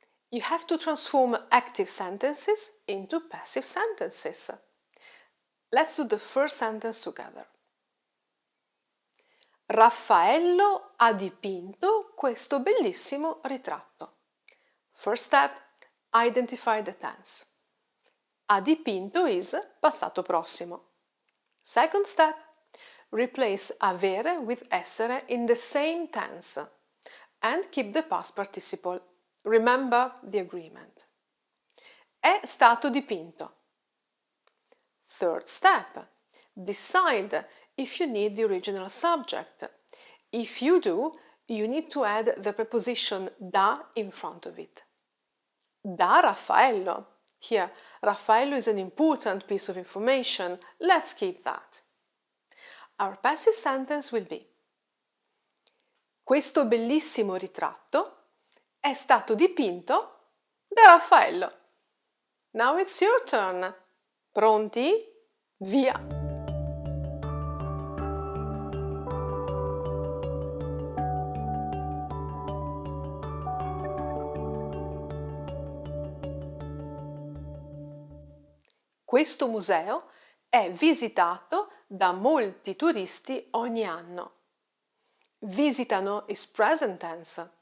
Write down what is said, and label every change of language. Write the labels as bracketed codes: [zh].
[en] You have to transform active sentences into passive sentences. Let's do the first sentence together. [it] Raffaello ha dipinto questo bellissimo ritratto. [en] First step, identify the tense. [it] Ha dipinto [en] is [it] passato prossimo. [en] Second step, replace avere with essere in the same tense and keep the past participle. Remember the agreement. [it] È stato dipinto. [en] Third step, decide if you need the original subject. If you do, you need to add the preposition da in front of it. [it] Da Raffaello. [en] Here, Raffaello is an important piece of information. Let's keep that. Our passive sentence will be: [it] Questo bellissimo ritratto è stato dipinto da Raffaello. [en] Now it's your turn. [it] Pronti? Via! Questo museo è visitato da molti turisti ogni anno. [en] Visitano is present tense.